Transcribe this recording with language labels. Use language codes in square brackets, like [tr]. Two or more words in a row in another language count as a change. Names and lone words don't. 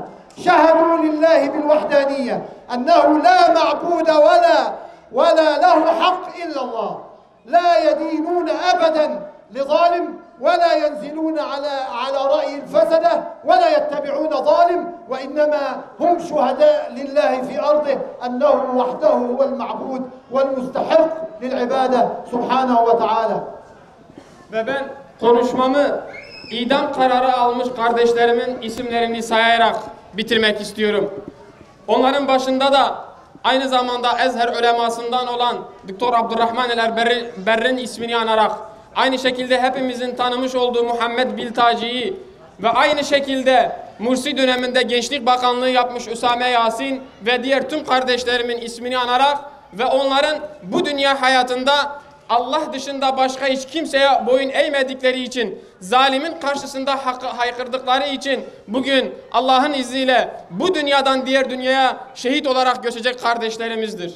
[ar] شهدوا لله بالوحدانية أنه لا معبود ولا له حق إلا الله، لا يدينون أبدا لظالم ولا ينزلون على رأي الفسدة ولا يتبعون ظالم، وإنما هم شهداء لله في أرضه أنه وحده هو المعبود والمستحق للعبادة سبحانه وتعالى. [tr] Ve ben konuşmamı idam kararı almış kardeşlerimin isimlerini sayarak bitirmek istiyorum. Onların başında da aynı zamanda Ezher ulemasından olan Dr. Abdurrahman el-Berr'in ismini anarak, aynı şekilde hepimizin tanımış olduğu Muhammed Biltaci'yi ve aynı şekilde Mursi döneminde Gençlik Bakanlığı yapmış Üsame Yasin ve diğer tüm kardeşlerimin ismini anarak ve onların bu dünya hayatında Allah dışında başka hiç kimseye boyun eğmedikleri için, zalimin karşısında hakkı haykırdıkları için bugün Allah'ın izniyle bu dünyadan diğer dünyaya şehit olarak göçecek kardeşlerimizdir.